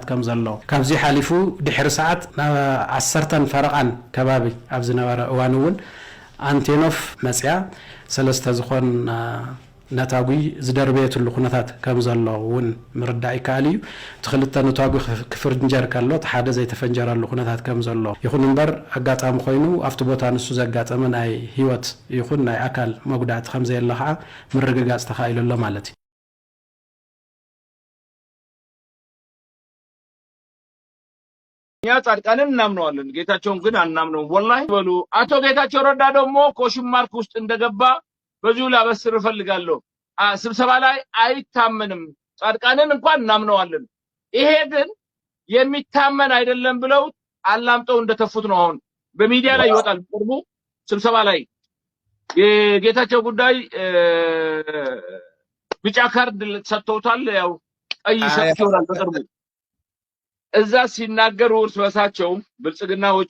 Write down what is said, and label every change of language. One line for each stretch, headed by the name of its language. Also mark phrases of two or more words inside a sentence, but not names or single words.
Tigrinya: ከም ዘሎ ካብዚ ሓሊፉ ድሕሪ ሰዓት 10 ፈረቓን ከባቢ ኣብ ዝነበረ እዋን እውን አንቴኖፍ መጽያ ሰለስተ ዝኾን ነታጉ ዝደርበየትሉ ኩነታት ከም ዘሎ እውን ምርዳእ ይከኣል እዩ ትኽልተ ነታጉ ክፍርንጀር ከሎ ሓደ ዘይተፈንጀረሉ ኩነታት ከም ዘሎ ይኹን እምበር ኣጋጣሚ ኮይኑ ኣብቲ ቦታ ንሱ ዘጋጠመ ናይ ህይወት ይኹን ናይ ኣካል መጉዳእቲ ከም ዘየለ ከዓ ምርግጋጽ ተኻኢሉሎ ማለት እዩ
Amharic: እኛ ጻድቃንን እናምነዋለን ጌታቸውን ግን አናምነውም ወላሂ በሉ አቶ ጌታቸው ረዳ ደግሞ ኮሽን ማርክ ውስጥ እንደገባ በዚሁ ላበስር እፈልጋለሁ ስብሰባ ላይ አይታመንም ጻድቃንን እንኳን እናምነዋለን ይሄ ግን የሚታመን አይደለም ብለው አላምጠው እንደተፉት ነው አሁን በሚዲያ ላይ ይወጣል ቅርቡ ስብሰባ ላይ የጌታቸው ጉዳይ ቢጫ ካርድ ሰጥተውታል ያው ቀይ ሰጥተውታል በቅርቡ እዛ ሲናገሩ እርሳቸው ብልጽግናዎች